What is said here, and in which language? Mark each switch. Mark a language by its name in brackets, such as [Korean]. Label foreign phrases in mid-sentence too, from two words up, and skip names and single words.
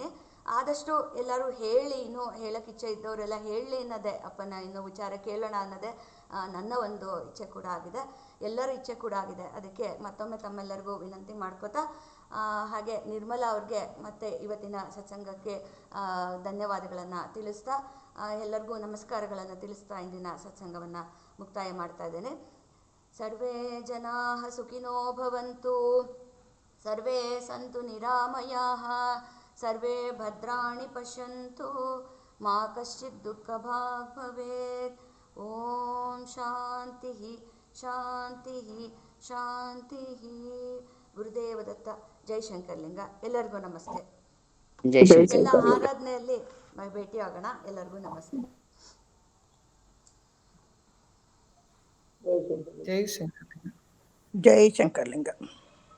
[Kannada] ಆದಷ್ಟು ಎಲ್ಲರೂ ಹೇಳಿ, ಇನ್ನೂ ಹೇಳೋಕ್ಕೆ ಇಚ್ಛೆ ಇದ್ದವರೆಲ್ಲ ಹೇಳಲಿ ಅನ್ನೋದೇ, ಅಪ್ಪನ ಇನ್ನೂ ವಿಚಾರ ಕೇಳೋಣ ಅನ್ನೋದೇ ನನ್ನ ಒಂದು ಇಚ್ಛೆ ಕೂಡ ಆಗಿದೆ, ಎಲ್ಲರ ಇಚ್ಛೆ ಕೂಡ ಆಗಿದೆ. ಅದಕ್ಕೆ ಮತ್ತೊಮ್ಮೆ ತಮ್ಮೆಲ್ಲರಿಗೂ ವಿನಂತಿ ಮಾಡ್ಕೋತಾ, ಹಾಗೆ ನಿರ್ಮಲಾ ಅವ್ರಿಗೆ ಮತ್ತು ಇವತ್ತಿನ ಸತ್ಸಂಗಕ್ಕೆ ಧನ್ಯವಾದಗಳನ್ನು ತಿಳಿಸ್ತಾ, ಎಲ್ಲರಿಗೂ ನಮಸ್ಕಾರಗಳನ್ನು ತಿಳಿಸ್ತಾ ಇಂದಿನ ಸತ್ಸಂಗವನ್ನು ಮುಕ್ತಾಯ ಮಾಡ್ತಾ ಇದ್ದೇನೆ. [Sanskrit] ಸರ್ವೇ ಜನಾಃ ಸುಖಿನೋ ಭವಂತು, ಸರ್ವೇ ಸಂತು ನಿರಾಮಯಾಃ, ಸರ್ವೇ ಭದ್ರಾಣಿ ಪಶ್ಯಂತು, ಮಾ ಕಶ್ಚಿತ್ ದುಃಖಭಾಗ್ ಭವೇತ್. ಓಂ ಶಾಂತಿ ಶಾಂತಿ ಶಾಂತಿ. [Kannada] ಗುರುದೇವ ದತ್ತ. ಜೈ ಶಂಕರಲಿಂಗ. ಎಲ್ಲರಿಗೂ ನಮಸ್ತೆ. ಎಲ್ಲ ಆರಾಧನೆಯಲ್ಲಿ ಭೇಟಿ ಆಗೋಣ. ಎಲ್ಲರಿಗೂ ನಮಸ್ತೆ. ಜೈ ಶಂಕರಲಿಂಗ.